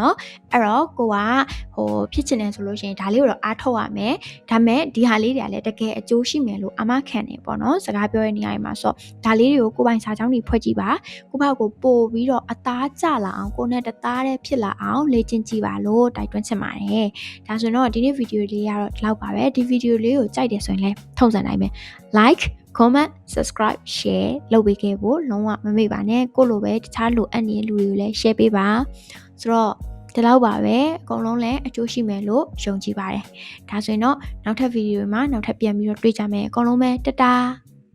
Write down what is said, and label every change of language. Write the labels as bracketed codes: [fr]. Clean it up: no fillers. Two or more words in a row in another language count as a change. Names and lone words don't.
[my] နော်အဲ့တော့ကိုကဖြစ်ချင်တယ်ဆိုလို့ရှိရင်ဒါလေးကိုတော့အားထုတ်ရမယ်ဒါမဲ့ဒီဟာလေးတွေကလည်းတကယ်အကျိုးရှိမယ်လို့အာမခံတယ်ပေါ့နော်စကားပြော တဲ့နေရာမှာဆိုဒါလေးတွေကိုကိုပိုင်စာကြောင်းတွေဖွဲ့ကြည့်ပါကိုဘောက်ကိုပို့ပြီးတော့အသားကျလာအောင် ကိုနဲ့တသားတည်းဖြစ်လာအောင်လေ့ကျင့်ကြည့်ပါလို့တိုက်တွန်းချင်ပါတယ်ဒါဆိုတော့ဒီနေ့ဗီဒီယိုလေးကတော့ဒီလောက်ပါပဲဒီဗီဒီယိုလေးကိုကြိုက်တယ်ဆိုရင်လည်းထုံစံတိုင်းပဲ [en] like comment subscribe share [my] လုပ်ပေးခဲ့ဖို့လုံးဝမမေ့ပါနဲ့ကိုလိုပဲတခြားလိုအပ်နေတဲ့လူတွေကိုလည်း share ပေးပါဆိုတော့ဒီလောက်ပါပဲအကုန်လုံးလည်းအကျိုးရှိမယ်လို့ယုံကြည်ပါတယ်ဒါဆိုရင်တော့နောက်ထပ်ဗီဒီယိုမှာနောက်ထပ်ပြန်ပြီးတော့တွေ့ကြမယ်အကုန်လုံးပဲတတား